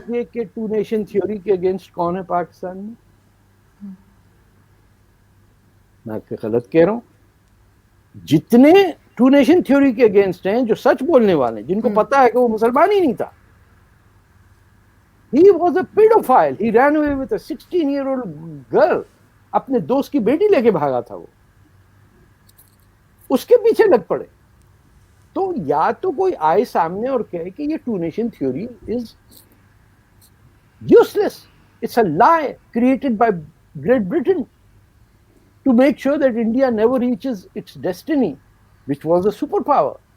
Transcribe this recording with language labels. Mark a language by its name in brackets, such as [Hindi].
[Urdu] دیجیے کہ 2 nation theory کے اگینسٹ کون ہے پاکستان میں؟ میں غلط کہہ رہا ہوں؟ جتنے 2 نیشن تھیوری کے اگینسٹ ہیں جو سچ بولنے والے ہیں, جن کو پتا ہے کہ وہ مسلمان ہی نہیں تھا. [English] He was a pedophile. He ran away with a 16-year-old girl. [Urdu] اپنے دوست کی بیٹی لے کے بھاگا تھا وہ, اس کے پیچھے لگ پڑے. تو یا تو کوئی آئے سامنے اور کہے کہ یہ 2 nation theory is useless. [English] It's a lie created by Great Britain to make sure that India never reaches its destiny, which was a superpower.